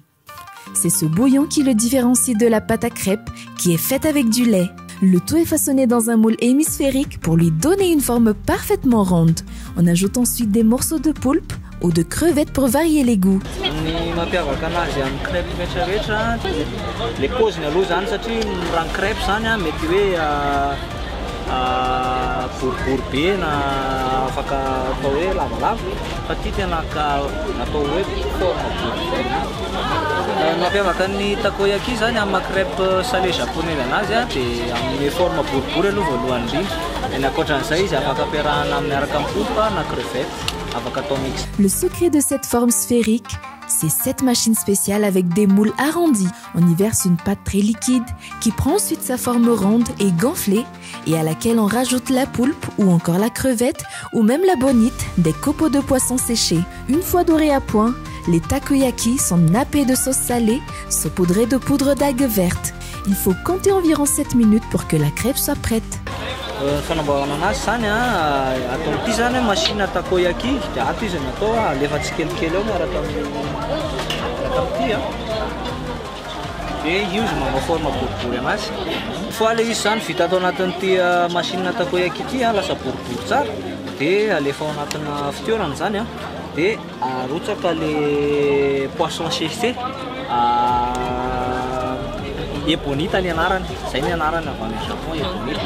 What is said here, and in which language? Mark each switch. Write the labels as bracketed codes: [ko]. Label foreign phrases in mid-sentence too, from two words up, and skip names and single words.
[fr] C'est ce bouillon qui le différencie de la pâte à crêpes qui est faite avec du lait. Le tout est façonné dans un moule hémisphérique pour lui donner une forme parfaitement ronde. On ajoute ensuite des morceaux de poulpe ou de crevettes pour varier les goûts. [mg] Les pauziny aloha zany satria raha crêpe zany mety hoe boribory be na afaka atao hoe lavalava fa ty tena natao hoe forme boribory. Mampiavaka ny takoyaki zany amin'ny [fr] crêpe salé japonaise [mg] anazy dia amin'ny forme boribory aloha voalohany indrindra. Ny ankoatran'izay izy afaka ampiarahana miaraka amin'ny [fr] poulpe na crevette [mg] afaka atao mix. [fr] Le secret de cette forme sphérique, c'est cette machine spéciale avec des moules arrondis. On y verse une pâte très liquide qui prend ensuite sa forme ronde et gonflée et à laquelle on rajoute la poulpe ou encore la crevette ou même la bonite, des copeaux de poisson séchés. Une fois dorés à point, les takoyaki sont nappés de sauce salée, saupoudrés de poudre d'algues vertes. Il faut compter environ 7 minutes pour que la crêpe soit prête. [mg] Fanamboarana anazy zany ataoty zany [fr] machine takoyaki [mg] dia ato izy natao alefa tsikelikely eo miaraka amin'ity dia io izy manao forme boribory anazy. Fa le izy zany vita atao anatin'ity [fr] machine takoyaki [mg] ity lasa boribory tsara dia alefa ao anatina fitoerana zany dia arotsaka le [fr] poisson séché [mg] ebonita ny anarany, izay ny anarany avy any Japon ebonita.